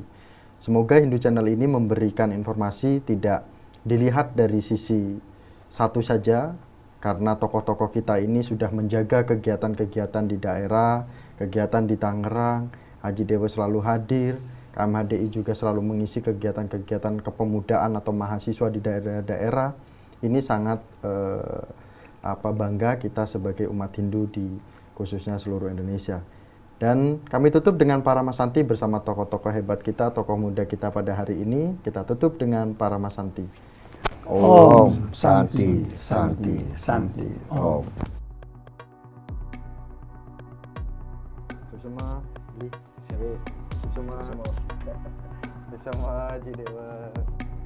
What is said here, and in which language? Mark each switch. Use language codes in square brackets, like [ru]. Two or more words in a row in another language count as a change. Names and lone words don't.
[id] Semoga Hindu Channel ini memberikan informasi tidak dilihat dari sisi satu saja, karena tokoh-tokoh kita ini sudah menjaga kegiatan-kegiatan di daerah, kegiatan di Tangerang, Haji Dewa selalu hadir, KMHDI juga selalu mengisi kegiatan-kegiatan kepemudaan atau mahasiswa di daerah-daerah. Ini sangat bangga kita sebagai umat Hindu di khususnya seluruh Indonesia. Dan kami tutup dengan para Masanti bersama tokoh-tokoh hebat kita, tokoh muda kita pada hari ini. Kita tutup dengan para Masanti. [sa] Om Santi, Santi, Santi, Om. [ban] Suksema, Bli, Suksema, Haji Dewa.